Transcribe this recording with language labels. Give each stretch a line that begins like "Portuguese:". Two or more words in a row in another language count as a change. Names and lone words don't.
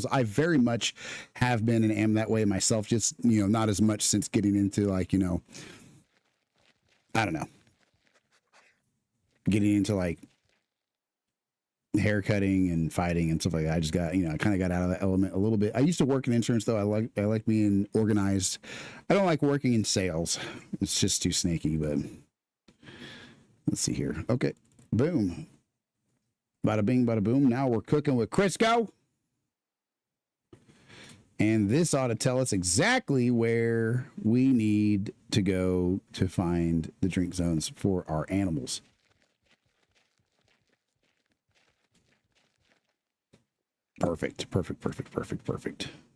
English: I very much have been and am that way myself, just, you know, not as much since getting into, like, you know, I don't know, getting into like hair cutting and fighting and stuff like that. I just got, you know, I kind of got out of that element a little bit. I used to work in insurance though. I like being organized. I don't like working in sales. It's just too snaky, but Let's see here. Okay. Boom. Bada bing, bada boom. Now we're cooking with Crisco. And this ought to tell us exactly where we need to go to find the drink zones for our animals. Perfect, perfect, perfect, perfect, perfect.